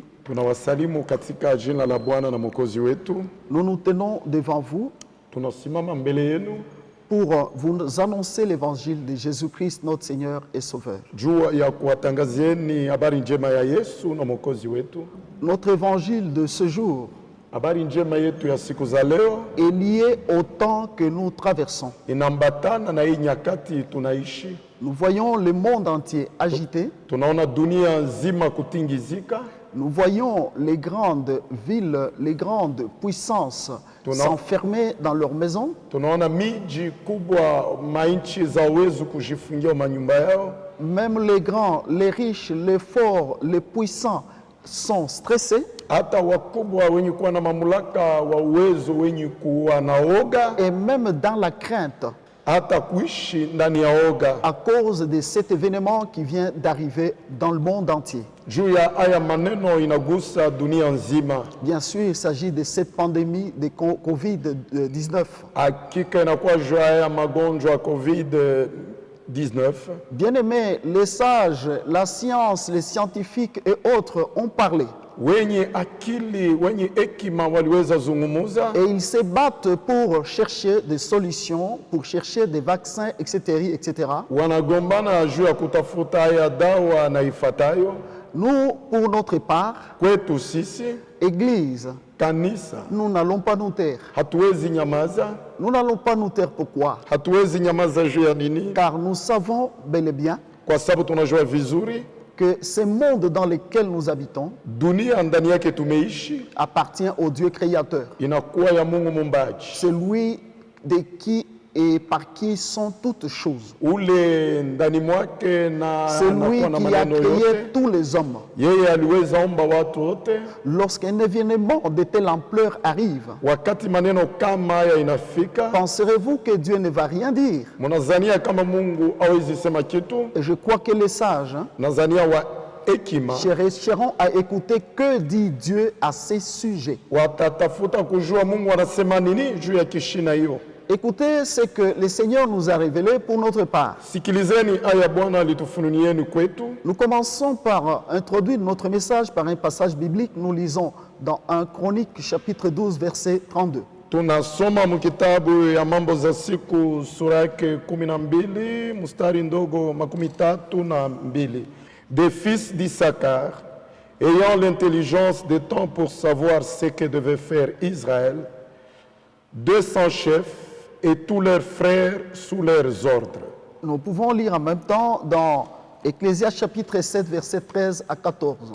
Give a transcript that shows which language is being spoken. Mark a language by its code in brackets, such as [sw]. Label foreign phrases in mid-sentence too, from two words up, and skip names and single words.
[sw] Tunawasalimu katika jina la Bwana na Mwokozi wetu. [fr] Nous nous tenons devant vous [sw] Tunasimama mbele yenu [fr] pour vous annoncer l'évangile de Jésus-Christ, notre Seigneur et Sauveur. [sw] juu ya kuwatangazieni habari njema ya Yesu na Mwokozi wetu. [fr] Notre évangile de ce jour [sw] Habari njema yetu ya siku za leo [fr] est lié au temps que nous traversons. [sw] inambatana na hii nyakati tunaishi. [fr] Nous voyons le monde entier agité. [sw] Tunaona dunia nzima kutingizika. [fr] Nous voyons les grandes villes, les grandes puissances s'enfermer dans leurs maisons. [sw] Tunaona miji kubwa, mainchi za uwezo kujifungia manyumba yao. [fr] Même les grands, les riches, les forts, les puissants sont stressés. [sw] Hata wakubwa wenye kuwa na mamlaka wa uwezo wenye kuwa na oga. [fr] Et même dans la crainte. [sw] Hata kuishi ndani ya oga. [fr] À cause de cet événement qui vient d'arriver dans le monde entier. [sw] Juu ya haya maneno inagusa dunia nzima. [fr] Bien sûr, il s'agit de cette pandémie de Covid-19. [sw] Hakika inakuwa juu ya haya magonjwa COVID-19. [fr] Bien-aimés, les sages, la science, les scientifiques et autres ont parlé. [sw] Wenye akili, wenye hekima waliweza zungumuza. [fr] Et ils se battent pour chercher des solutions, pour chercher des vaccins, etc., etc. [sw] Wanagombana juu ya kutafuta haya dawa na ifatayo. [fr] Nous, pour notre part, [sw] Kwetu sisi, [fr] Église, [sw] kanisa, [fr] nous n'allons pas nous taire. [sw] hatuwezi nyamaza. [fr] Nous n'allons pas nous taire. Pourquoi? [sw] Hatuwezi nyamaza juu ya nini? [fr] Car nous savons bel et bien [sw] Kwa sababu tunajua vizuri [fr] que ce monde dans lequel nous habitons [sw] dunia ndani yake tumeishi [fr] appartient au Dieu créateur. [sw] inakuwa ya Mungu muumbaji. [fr] Celui de qui et par qui sont toutes choses. [sw] Ule ndani mwake na [fr] Celui [sw] anakuwa na [fr] qui a [sw] maneno [fr] créé [sw] yote. [fr] tous les hommes. [sw] Yeye aliweza omba watu wote. [fr] Lorsqu'un événement de telle ampleur arrive, [sw] Wakati maneno kama haya inafika, [fr] penserez-vous que Dieu ne va rien dire? [sw] mnazania kama Mungu hawezi sema kitu? [fr] Et je crois que les sages [sw] Nazania wa hekima [fr] chercheront à écouter que dit Dieu à ces sujets. [sw] watatafuta kujua Mungu anasema nini juu ya kishina hiyo. [fr] Écoutez ce que le Seigneur nous a révélé pour notre part. [sw] Sikilizeni aya Bwana alitufunulieni kwetu. [fr] Nous commençons par introduire notre message par un passage biblique. Nous lisons dans 1 Chronique chapitre 12 verset 32. [sw] Tunasoma mkitabu ya Mambo za Siku sura yake 12 mstari ndogo 32. [fr] Des fils d'Issachar, ayant l'intelligence des temps pour savoir ce que devait faire Israël, 200 chefs et tous leurs frères sous leurs ordres. Nous pouvons lire en même temps dans Ecclésiaste chapitre 7 verset 13 à 14.